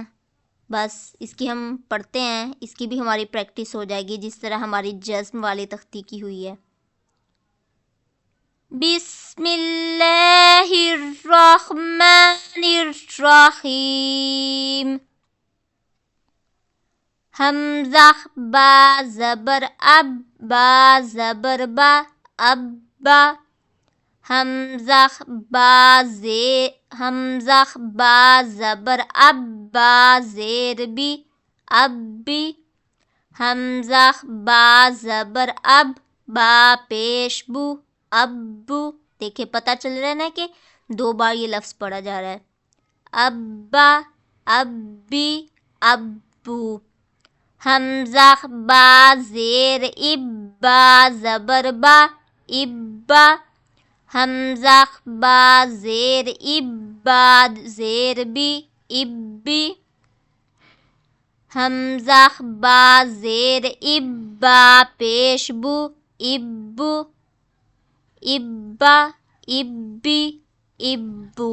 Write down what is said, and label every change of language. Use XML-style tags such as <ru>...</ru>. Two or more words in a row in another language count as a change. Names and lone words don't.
<ur>بس اس کی ہم پڑھتے ہیں، اس کی بھی ہماری پریکٹس ہو جائے گی جس طرح ہماری جزم والی تختی کی ہوئی ہے۔</ur> <ar>بسم اللہ الرحمن الرحیم۔</ar> <ur>حمزہ با زبر اب، با زبر با، ابا۔ حمزہ با زبر اب، با زیر بی، ابی۔ حمزہ با زبر اب، با پیش بو، ابو۔ دیکھیں پتہ چل رہا ہے نا کہ 2 بار یہ لفظ پڑھا جا رہا ہے۔</ur> <ar>ابا، ابی، ابو۔</ar> <ur>حمزہ با زیر اب، با زبر با، ابا۔ حمزہ با زیر اب، با زیر بی، ابی۔ حمزہ با زیر اب، با پیش بو،</ur> <ar>ابو، ابا، ابی، ابو۔</ar>